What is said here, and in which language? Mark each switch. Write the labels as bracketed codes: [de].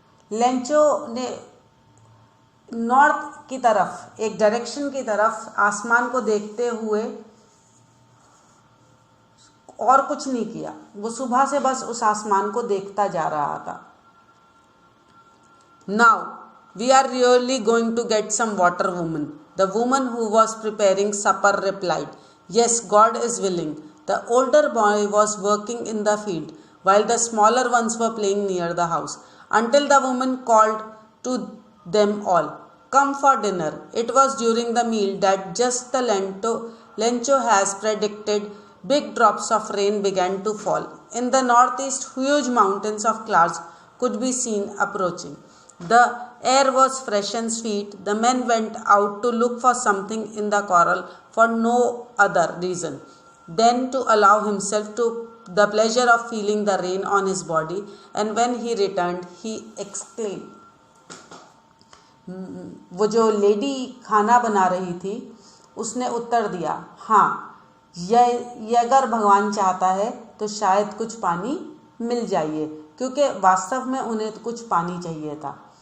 [hi] Lencho ने north की तरफ, एक डायरेक्शन की तरफ आसमान को देखते हुए और कुछ नहीं किया। वो सुबह से बस उस आसमान को देखता जा रहा था। [en] Now we are really going to get some water woman, the woman who was preparing supper replied, yes God is willing. The older boy was working in the field while the smaller ones were playing near the house, until the woman called to them all, come for dinner. It was during the meal that just the Lencho has predicted, big drops of rain began to fall. In the northeast, huge mountains of clouds could be seen approaching. The air was fresh and sweet. The men went out to look for something in the corral for no other reason than to allow himself to the pleasure of feeling the rain on his body. And when he returned, he exclaimed. [hi] वो जो lady खाना बना रही थी उसने उत्तर दिया, हाँ, यह अगर भगवान चाहता है तो शायद कुछ पानी मिल जाइए, क्योंकि वास्तव में उन्हें तो कुछ पानी चाहिए था।